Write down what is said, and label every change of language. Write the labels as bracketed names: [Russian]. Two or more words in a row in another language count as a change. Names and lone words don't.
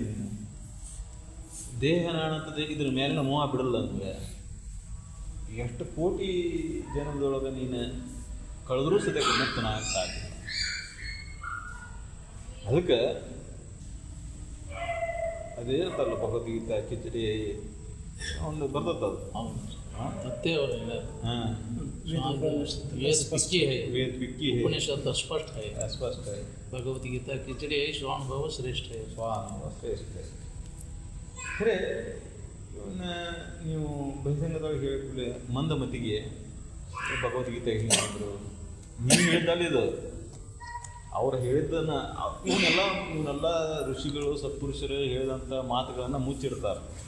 [Kannada] ದೇಹ ನಾನಂತದೆ ಇದ್ರ ಮೇಲಿನ ಮೋಹ ಬಿಡಲ್ಲ ಅಂದ್ರೆ ಎಷ್ಟು ಕೋಟಿ ಜನದೊಳಗೆ ನೀನು ಕಳೆದ್ರೂ ಸದ್ಯಕ್ಕೆ ಮುಕ್ತನ ಸಾಧ್ಯ. ಅದಕ್ಕೆ ಅದೇನಂತಾರಲ್ಲ ಭಗವದ್ಗೀತಾ ಕಿಚಡಿ ಒಂದು ಬರ್ತದ ಮತ್ತೆ [Hindi] वेद पिक्की है, उपनिषद स्पष्ट है, भगवत गीता खिचड़ी है, स्वानुभव श्रेष्ठ है. [Kannada] ಖರೆ ಇವನ್ನ ನೀವು ಬಹಿರಂಗದೊಳಗೆ ಹೇಳಿಕೊಳ್ಳಿ ಮಂದಮತಿಗೆ ಭಗವದ್ಗೀತೆ ಹೇಳಿದ್ರು, ನೀವು ಹೇಳಿದಲ್ಲಿ ಇದು ಅವ್ರು ಹೇಳಿದ್ದನ್ನು ಇವನ್ನೆಲ್ಲ ಋಷಿಗಳು ಸತ್ಪುರುಷರು ಹೇಳಿದಂಥ ಮಾತುಗಳನ್ನು ಮುಚ್ಚಿಡ್ತಾರೆ.